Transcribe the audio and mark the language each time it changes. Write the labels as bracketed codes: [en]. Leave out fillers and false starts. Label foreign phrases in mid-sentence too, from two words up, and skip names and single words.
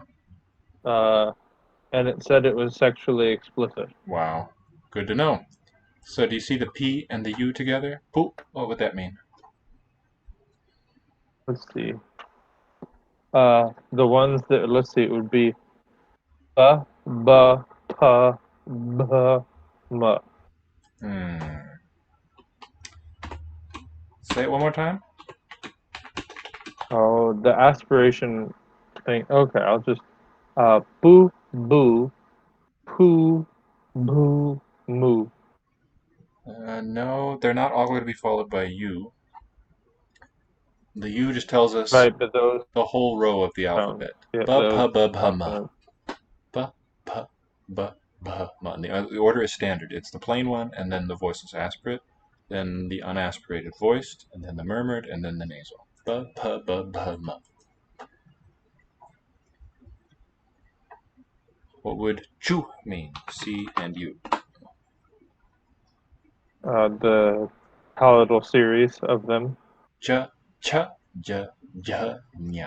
[en] And it said it was sexually explicit. Wow. Good to know. So do you see the P and the U together? Pu, what would that mean? Let's see. The ones that, let's see, it would be ba, ba, pa, ba, ma. Say it one more time. Oh, the aspiration thing. Okay, I'll just boo, boo, poo, boo, moo. No, they're not all going to be followed by U. The U just tells us Right, but those the whole row of the sounds. alphabet. Yeah, Ba, those pa, ba, ba, ma. consonants. Ba, pa, ba, ba, ma. And the order is standard. It's the plain one, and then the voiceless aspirate, then the unaspirated voiced, and then the murmured, and then the nasal. Ba, pa, ba, ma. What would chu mean? C and U. The palatal series of them. Cha, cha, ja, ja, nya.